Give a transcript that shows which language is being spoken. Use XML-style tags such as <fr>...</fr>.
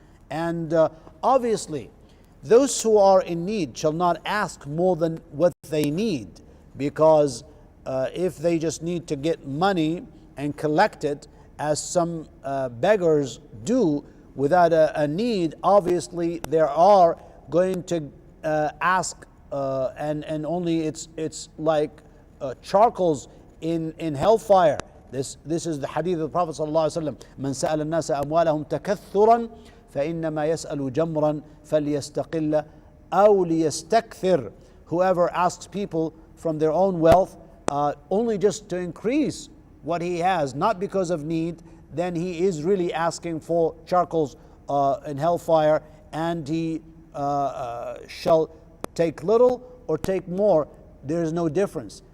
<en>And obviously, those who are in need shall not ask more than what they need, because if they just need to get money and collect it, as some beggars do without a need, obviously they are going to ask, and only it's like charcoals in hellfire. This is the hadith of the Prophet ﷺ.</en> <ar>من سأل الناس أموالهم تكثرا فإنما يسأل جمرا فليستقل أو ليستكثر.</ar> <en>Whoever asks people from their own wealth only just to increase what he has, not because of need, then he is really asking for charcoals in hellfire, and he shall take little or take more. There is no difference.</en>